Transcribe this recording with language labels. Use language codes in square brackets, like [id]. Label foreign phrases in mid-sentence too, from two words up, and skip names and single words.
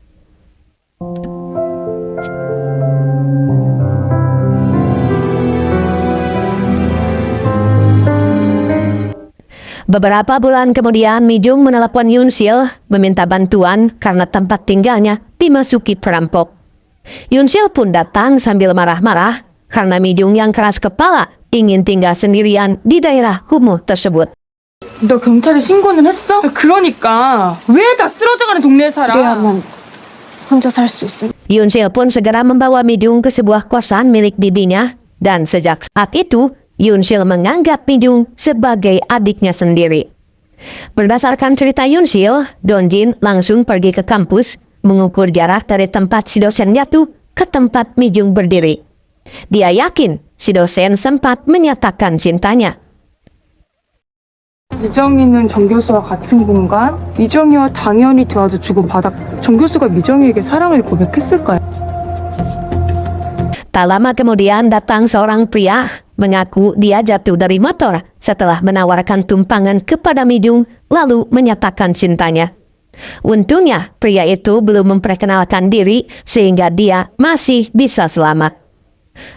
[id] Beberapa bulan kemudian, Mijung menelepon Yunsil meminta bantuan karena tempat tinggalnya dimasuki perampok. Yunsil pun datang sambil marah-marah karena Mijung yang keras kepala ingin tinggal sendirian di daerah kumuh tersebut. [ko] 너 경찰에 신고는 했어? 그러니까 왜 다 쓰러져가는 동네에 살아? 하면 혼자 살 수 있어. [id] Yunsil pun segera membawa Mijung ke sebuah kosan milik bibinya, dan sejak saat itu Yunsil menganggap Mijung sebagai adiknya sendiri. Berdasarkan cerita Yunsil, Dongjin langsung pergi ke kampus mengukur jarak dari tempat si dosen jatuh ke tempat Mijung berdiri. Dia yakin si dosen sempat menyatakan cintanya. [ko] 미정이는 정 교수와 같은 공간, 미정이와 당연히 대화도 주고받았고 정 교수가 미정이에게 사랑을 고백했을까요? [id] Tak lama kemudian datang seorang pria mengaku dia jatuh dari motor setelah menawarkan tumpangan kepada Mijung lalu menyatakan cintanya. Untungnya pria itu belum memperkenalkan diri sehingga dia masih bisa selamat.